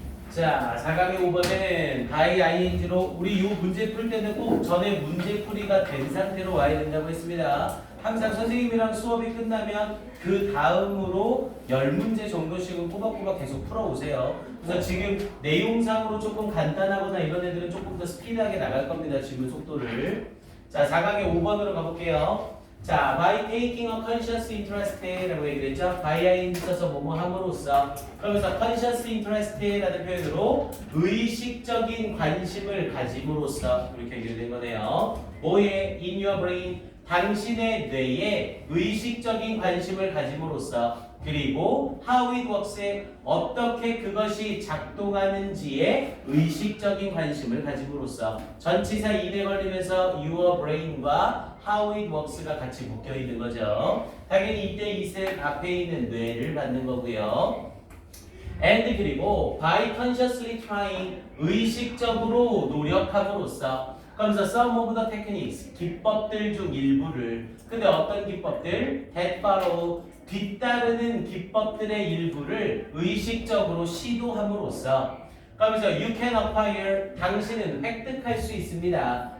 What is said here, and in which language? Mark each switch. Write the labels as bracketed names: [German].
[Korean] 자, 4강의 5번은 by ing로 우리 이 문제 풀 때는 꼭 전에 문제 풀이가 된 상태로 와야 된다고 했습니다. 항상 선생님이랑 수업이 끝나면 그 다음으로 10문제 정도씩은 꼬박꼬박 계속 풀어오세요. 그래서 지금 내용상으로 조금 간단하거나 이런 애들은 조금 더 스피드하게 나갈 겁니다. 지금 속도를. 자, 4강의 5번으로 가볼게요. [English] 자, by taking a conscious interest라고 얘기를 했죠. [Korean] by ing 써서 뭐뭐 함으로써. 그러면서 [English] conscious interest [Korean] 라는 표현으로 의식적인 관심을 가짐으로써 이렇게 얘기된 거네요. 뭐에? [English] in your brain. [Korean] 당신의 뇌에 의식적인 관심을 가짐으로써. 그리고 [English] how it works [Korean] 에 어떻게 그것이 작동하는지에 의식적인 관심을 가짐으로써. 전치사 in에 걸리면서 your brain과 how it works가 같이 묶여 있는 거죠. 당연히 이때 이슬 앞에 있는 뇌를 받는 거고요. and 그리고 [English] by consciously trying [Korean] 의식적으로 노력함으로써. 그러면서 [English] some of the techniques [Korean] 기법들 중 일부를. 근데 어떤 기법들? [English] that follow [Korean] 뒤따르는 기법들의 일부를 의식적으로 시도함으로써. 그러면서 [English] you can acquire [Korean] 당신은 획득할 수 있습니다.